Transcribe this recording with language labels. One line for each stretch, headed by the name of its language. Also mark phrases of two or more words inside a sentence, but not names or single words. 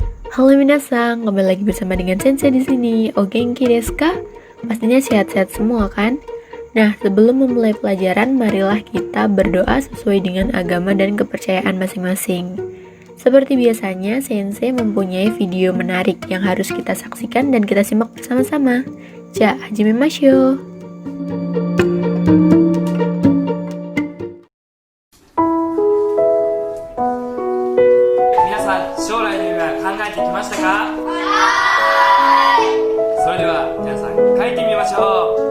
Indonesian: Halo minasang, kembali lagi bersama dengan Sensei di sini.
Japanese: お元気ですか?
Indonesian: Pastinya sehat-sehat semua kan? Nah, sebelum memulai pelajaran, marilah kita berdoa sesuai dengan agama dan kepercayaan masing-masing. Seperti biasanya, Sensei mempunyai video menarik yang harus kita saksikan dan kita simak bersama-sama.
Japanese: じゃ、始めましょう. 皆さん将来の夢は考えてきましたか？それでは皆さん書いてみましょう。